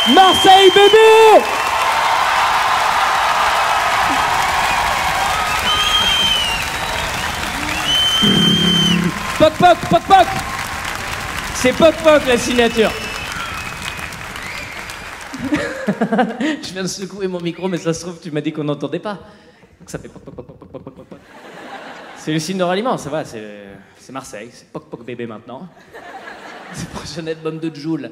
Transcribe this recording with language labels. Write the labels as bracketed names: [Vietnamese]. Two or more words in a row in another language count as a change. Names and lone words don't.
[French] Marseille, bébé! Poc poc, poc poc! C'est poc poc la signature. Je viens de secouer mon micro, mais ça se trouve, tu m'as dit qu'on n'entendait pas. Donc ça fait poc poc poc poc poc poc poc poc. C'est le signe de ralliement, ça va, c'est Marseille, c'est poc poc bébé maintenant. C'est le prochain album de Jul.